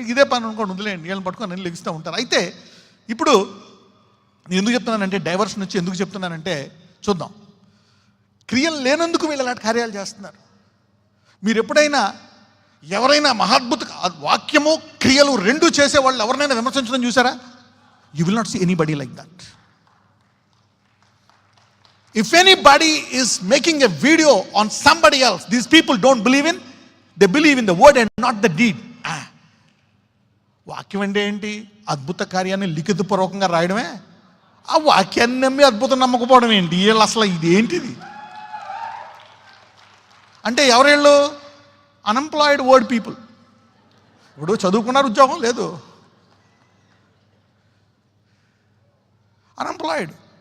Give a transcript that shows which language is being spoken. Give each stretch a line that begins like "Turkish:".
Telugu: ఇదే పని అనుకోండి, వదిలేయండి, వీళ్ళని పట్టుకొని నేను లెగిస్తూ ఉంటారు. అయితే ఇప్పుడు నేను ఎందుకు చెప్తున్నానంటే, డైవర్షన్ వచ్చి ఎందుకు చెప్తున్నానంటే చూద్దాం. క్రియలు లేనందుకు వీళ్ళు అలాంటి కార్యాలు చేస్తున్నారు. మీరు ఎప్పుడైనా ఎవరైనా మహాద్భుత వాక్యము క్రియలు రెండు చేసేవాళ్ళు ఎవరినైనా విమర్శించడం చూసారా?
English: You will not see anybody like that. If anybody is making a video on somebody else, these people don't believe in, they believe in the word and not the deed.
Telugu: వాక్యం అంటే ఏంటి? అద్భుత కార్యాన్ని లిఖితపూర్వకంగా రాయడమే. ఆ వాక్యాన్ని నమ్మి అద్భుతం నమ్మకపోవడం ఏంటి? వీళ్ళు అసలు ఇదేంటిది అంటే ఎవరేళ్ళు? Unemployed word people. ఇప్పుడు చదువుకున్నారు, ఉద్యోగం లేదు, అన్ఎంప్లాయిడ్.